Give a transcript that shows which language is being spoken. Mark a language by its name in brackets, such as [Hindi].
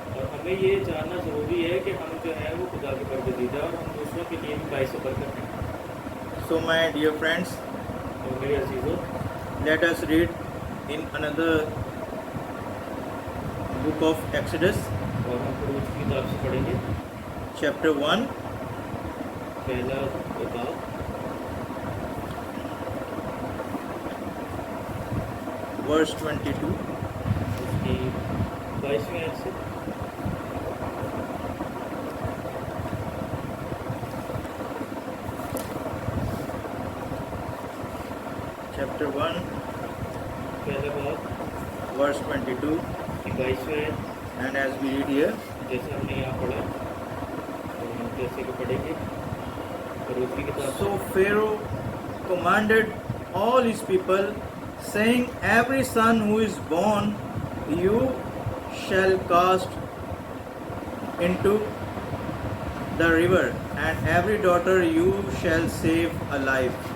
[Hindi] और हमें ये जानना ज़रूरी है कि हम जो है वो खुदा के बरगज़ीदा और हम दूसरों के लिए भी बाइस बरकत हैं। [English] So my dear friends, [Hindi] और मेरे अजीज़ों, [English] let us read in another book of Exodus, [Hindi] और हम खरूज की किताब से पढ़ेंगे [English] chapter 1, [Hindi] पहला किताब [English] verse 22. [Hindi] उसकी 22वीं आयत से। [English] Chapter 1, [Hindi] पहला बाब [English] verse 22. [Hindi] की 22वीं आयत, [English] And as we read here, [Hindi] जैसे हमने यहाँ पढ़ा और हम जैसे कि पढ़ेंगे खरूज की किताब से। [English] so Pharaoh commanded all his people, saying, every son who is born you shall cast into the river, and every daughter you shall save alive.